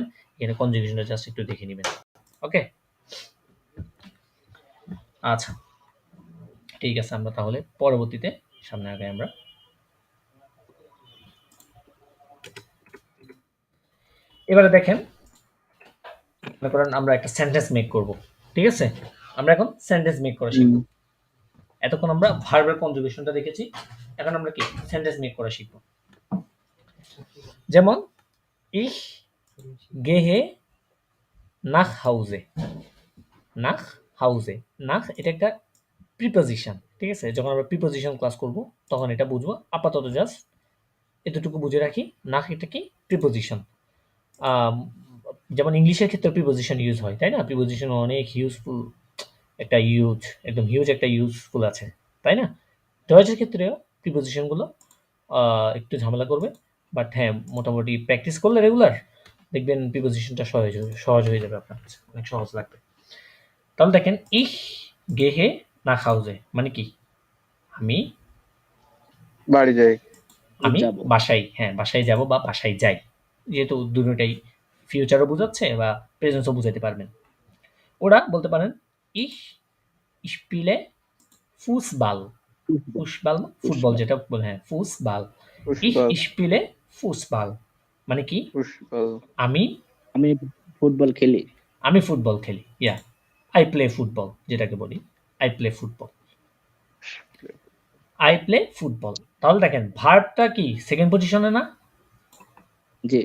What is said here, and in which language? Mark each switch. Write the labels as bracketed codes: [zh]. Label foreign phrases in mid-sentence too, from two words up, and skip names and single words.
[bn] এখানে কনজুগেশনটা জাস্ট একটু দেখে নেবেন। ওকে, আচ্ছা, ঠিক আছে, আমরা তাহলে পরবর্তীতে সামনে আগে আমরা এবারে দেখেন, মনে করেন আমরা একটা [en] sentence make [bn] করব, ঠিক আছে? আমরা এখন [en] sentence make [bn] করা শিখব। এতক্ষণ আমরা ভার্বের কনজুগেশনটা দেখেছি, এখন আমরা কি [en] sentence make [bn] করা শিখব। [de] যেমন ich gehe nach Hause, nach Hause, nach [bn] এটা একটা প্রিপোজিশন, ঠিক আছে? যখন আমরা প্রিপোজিশন ক্লাস করব তখন এটা বুঝবো, আপাতত জাস্ট এতটুকু বুঝে রাখি, নাক এটা কি প্রিপোজিশন। যেমন ইংলিশের ক্ষেত্রে [en] preposition use [bn] হয়, তাই না? প্রিপোজিশন অনেক ইউজফুল, একটা একদম হিউজ একটা ইউজফুল আছে, তাই না? ডয়েচের ক্ষেত্রেও প্রিপোজিশনগুলো একটু ঝামেলা করবে, বাট হ্যাঁ মোটামুটি প্র্যাকটিস করলে রেগুলার দেখবেন প্রিপোজিশনটা সহজ হয়ে যাবে আপনার কাছে, অনেক সহজ লাগবে। তাহলে দেখেন [de] ich gehe nach Hause [bn] মানে কি, আমি বাড়ি যাই, আমি যাব। বাসায়, হ্যাঁ বাসায় যাব বা বাসায় যাই, যেহেতু দুটোটাই ফিউচারও বোঝাচ্ছে বা প্রেজেন্সও বুঝাতে পারবেন। ওরা বলতে পারেন [de] ich spiele Fußball, [bn] ফুটবল যেটা বলে, হ্যাঁ ফুসবাল, [de] ich পুষ্পা, spiele Fußball, [bn] মানে কি? পুষ্পল আমি আমি ফুটবল খেলি। আমি ফুটবল খেলি। ইয়া, [en] I play football [bn] যেটাকে বলি। [en] I play football. I play football. [bn] তাহলে দেখেন ভার্বটা কি সেকেন্ড পজিশনে না? জি